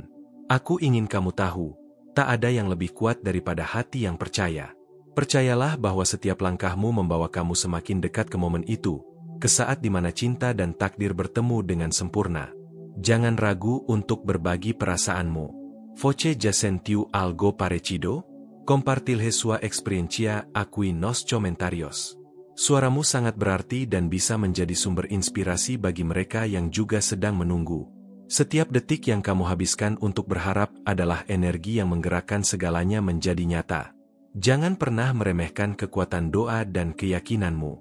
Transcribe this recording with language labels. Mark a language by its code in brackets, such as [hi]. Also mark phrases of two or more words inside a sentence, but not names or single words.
[id] Aku ingin kamu tahu, tak ada yang lebih kuat daripada hati yang percaya. Percayalah bahwa setiap langkahmu membawa kamu semakin dekat ke momen itu, ke saat di mana cinta dan takdir bertemu dengan sempurna. Jangan ragu untuk berbagi perasaanmu. [pt] Voce ya sentiu algo parecido? Compartilhe sua experiencia aquí nos comentarios. [id] Suaramu sangat berarti dan bisa menjadi sumber inspirasi bagi mereka yang juga sedang menunggu. Setiap detik yang kamu habiskan untuk berharap adalah energi yang menggerakkan segalanya menjadi nyata. Jangan pernah meremehkan kekuatan doa dan keyakinanmu.